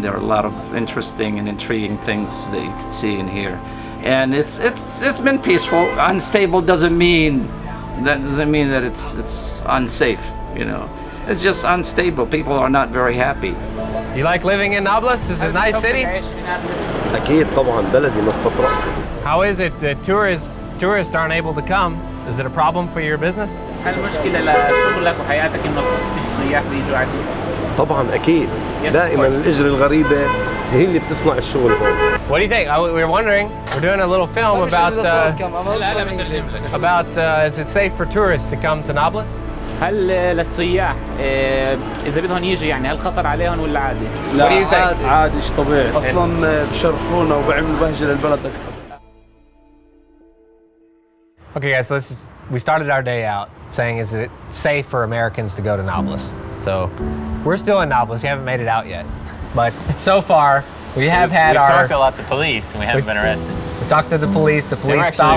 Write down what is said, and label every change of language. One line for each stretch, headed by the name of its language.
English: There are a lot of interesting and intriguing things that you can see and hear, and it's been peaceful. Unstable doesn't mean that it's unsafe. You know, it's just unstable. People are not very happy. You like living in Nablus? Is it a nice city?
Arabic: أكيد طبعا بلدي مسقط رأسي.
English: How is it that tourists aren't able to come? Is it a problem for your business?
Arabic: هل مشكلة لشغلك وحياتك إنه فيش سياح بيجوا عندك؟ طبعا أكيد. دائما الإجرة الغريبة هي اللي بتصنع الشغل هون.
English: What do you think? We were wondering. We're doing a little film about is it safe for tourists to come to Nablus?
Arabic: هل للسياح إذا بدهم يجوا يعني هل خطر عليهم ولا عادي؟ لا عادي شيء طبيعي. أصلاً بشرفونا وبعملوا بهجة للبلد أكثر.
English: Okay, guys, so we started our day out saying, is it safe for Americans to go to Nablus? So we're still in Nablus. We haven't made it out yet. But so far, we have had We've our... talked to lots of police and we haven't been arrested. We talked to the police. The police They were thought